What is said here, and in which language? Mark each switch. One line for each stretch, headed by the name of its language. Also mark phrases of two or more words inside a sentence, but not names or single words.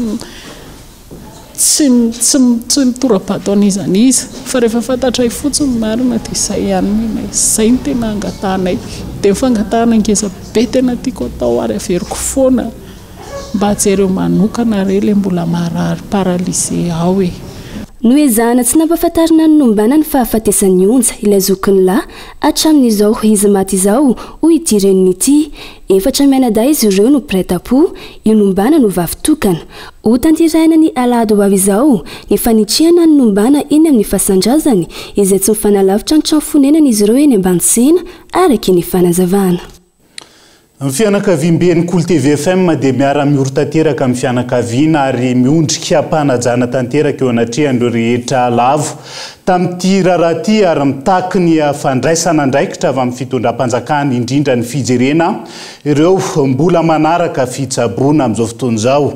Malagasy: tsy mitora-bato an'izaniza fa rehefa fantatray fotsiny marina dia izay ihany minay izay ny tena angatanay dia mifangatahana ngeza be tena tiako atao ary averiko foana mba hajereo manokana re le mbola marary paralysé ao no ezahana tsy nampahafantarina ny nombana ny fahafatesany onja ilay zokiny lahy hatramin'izao izy maty izao ho idireniny ity efatra mianadahy izy ireo no prêt-à-pot io nombana no vavitokana ho tantiraina ny alahady ho avy izao ny fanitrihana ny nombana eny amin'ny fahasandrazany izay tsy mifanalavitra ny trano fonenana izy ireo eny ambany-tsena araky ny fanazavana. Amin'ny fianakaviam-ben'ny Cool TV FM dia miara-mioro-tanteraka amin'ny fianakaviana ary miondrika mpanajana tanteraka eo anatrehan'ireo rehetra lavo tamin'ity raharaha ity ary mitaky ny fandraisana andraikitra avy amin'ny fitondram-panjakana indrindra ny fijerena ireo mbola manaraka fitsaboana amin'izao fotoana izao.